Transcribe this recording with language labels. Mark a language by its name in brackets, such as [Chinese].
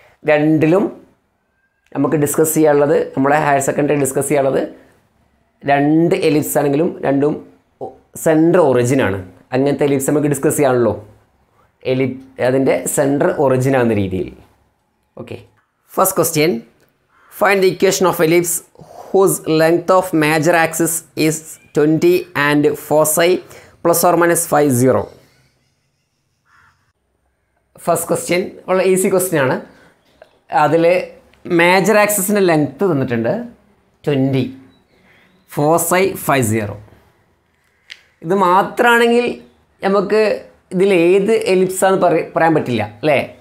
[Malayalam] രണ്ടിലും നമുക്ക് ഡിസ്കസ് ചെയ്യാനുള്ളത്, നമ്മളെ ഹയർ സെക്കൻഡറി ഡിസ്കസ് ചെയ്യാനുള്ളത്, രണ്ട് എലിപ്സ് ആണെങ്കിലും രണ്ടും സെൻറ്റർ ഒറിജിനാണ്. അങ്ങനത്തെ എലിപ്സ് നമുക്ക് ഡിസ്കസ് ചെയ്യാണല്ലോ, അതിൻ്റെ സെൻറ്റർ ഒറിജിനാകുന്ന രീതിയിൽ. [English] Okay, first question, find the equation of ellipse whose length of major axis is 20 and foci plus or minus 50. [Malayalam] First question വളരെ ഈസി ക്വസ്റ്റ്യൻ ആണ്. അതിൽ മേജർ ആക്സിസിൻ്റെ ലെങ്ത്ത് തന്നിട്ടുണ്ട് 20, ഫോസൈ 50. ഇത് മാത്രമാണെങ്കിൽ നമുക്ക് ഇതിൽ ഏത് എലിപ്സാന്ന് പറയാൻ പറ്റില്ല അല്ലേ.